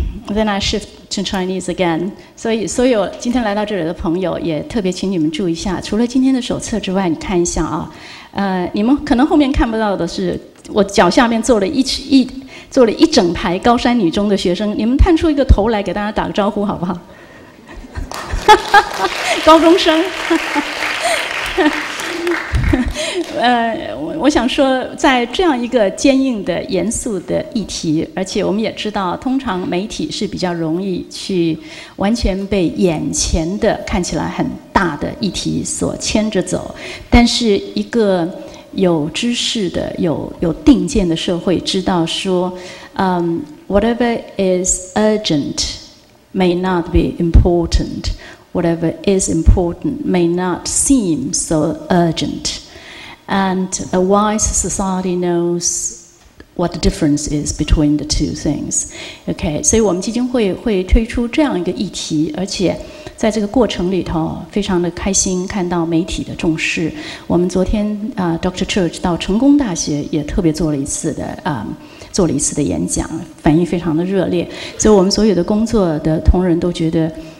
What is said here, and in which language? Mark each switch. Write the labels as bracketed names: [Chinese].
[English] Then I shift to Chinese again. [Chinese] 所以所有今天来到这里的朋友，也特别请你们注意一下，除了今天的手册之外，你看一下啊，你们可能后面看不到的是，我脚下面坐了一整排高山女中的学生，你们探出一个头来给大家打个招呼好不好？高中生。我想说，在这样一个坚硬的、严肃的议题，而且我们也知道，通常媒体是比较容易去完全被眼前的看起来很大的议题所牵着走，但是一个有知识的、有定见的社会知道说， [English] whatever is urgent may not be important. Whatever is important may not seem so urgent. And a wise society knows what the difference is between the two things. [Chinese] OK， 所以我们基金会会推出这样一个议题，而且在这个过程里头非常的开心，看到媒体的重视。我们昨天Dr. Church 到成功大学也特别做了一次的演讲，反应非常的热烈。所以我们所有的工作的同仁都觉得，